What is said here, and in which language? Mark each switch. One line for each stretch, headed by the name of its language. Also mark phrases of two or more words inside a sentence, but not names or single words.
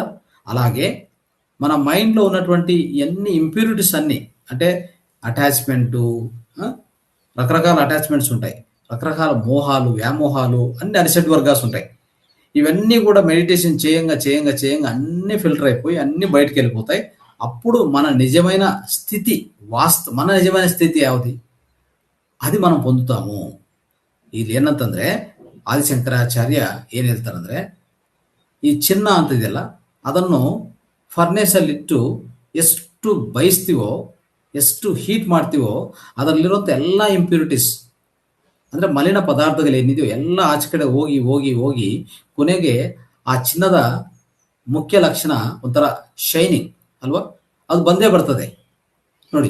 Telugu: అలాగే మన మైండ్లో ఉన్నటువంటి ఎన్ని ఇంప్యూరిటీస్ అన్ని, అంటే అటాచ్మెంటు, రకరకాల అటాచ్మెంట్స్ ఉంటాయి, రకరకాల మోహాలు, వ్యామోహాలు, అన్ని అనిసెట్ వర్గాస్ ఉంటాయి. ఇవన్నీ కూడా మెడిటేషన్ చేయంగా అన్ని ఫిల్టర్ అయిపోయి అన్ని బయటకు వెళ్ళిపోతాయి. అప్పుడు మన నిజమైన స్థితి, మన నిజమైన స్థితి ಯಾವುದು అది మనం పొందుతాము.
Kannada: ಇಲ್ಲಿ ಏನಂತಂದ್ರೆ ಆದಿಶಂಕರಾಚಾರ್ಯ ಏನ್ ಹೇಳ್ತಾರಂದ್ರೆ, ಈ ಚಿನ್ನ ಅಂತ ಇದೆಯಲ್ಲ, ಅದನ್ನು ಫರ್ನೇಸ್ ಅಲ್ಲಿ ಇಟ್ಟು ಎಷ್ಟು ಬಯಸ್ತೀವೋ, ಎಷ್ಟು ಹೀಟ್ ಮಾಡ್ತೀವೋ, ಅದರಲ್ಲಿರುವಂಥ ಎಲ್ಲ ಇಂಪ್ಯೂರಿಟೀಸ್ ಅಂದ್ರೆ ಮಲಿನ ಪದಾರ್ಥಗಳು ಏನಿದೆಯೋ ಎಲ್ಲ ಆಚೆ ಕಡೆ ಹೋಗಿ ಕೊನೆಗೆ ಆ ಚಿನ್ನದ ಮುಖ್ಯ ಲಕ್ಷಣ ಒಂಥರ ಶೈನಿಂಗ್ ಅಲ್ವಾ, ಅದು ಬಂದೇ ಬರ್ತದೆ ನೋಡಿ.